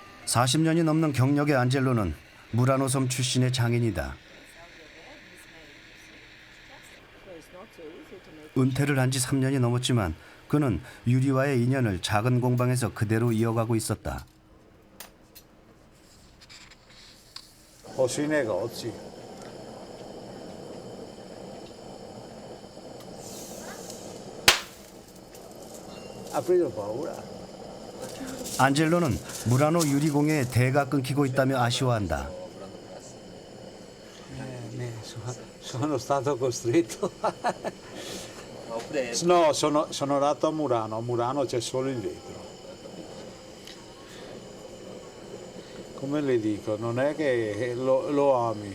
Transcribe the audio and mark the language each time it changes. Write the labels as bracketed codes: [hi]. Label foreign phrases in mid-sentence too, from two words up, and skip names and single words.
[ko] 40년이 넘는 경력의 안젤로는 무라노 섬 출신의 장인이다. 은퇴를 한 지 3년이 넘었지만 그는 유리와의 인연을 작은 공방에서 그대로 이어가고 있었다. [it] O sui negozi. Ha preso paura. [ko] 안젤로는 무라노 유리공예의 대가 끊기고 있다며 아쉬워한다. [it] Sono stato costretto. No, sono nato a Murano. A Murano c'è solo il vetro. Come le dico, non è che lo ami.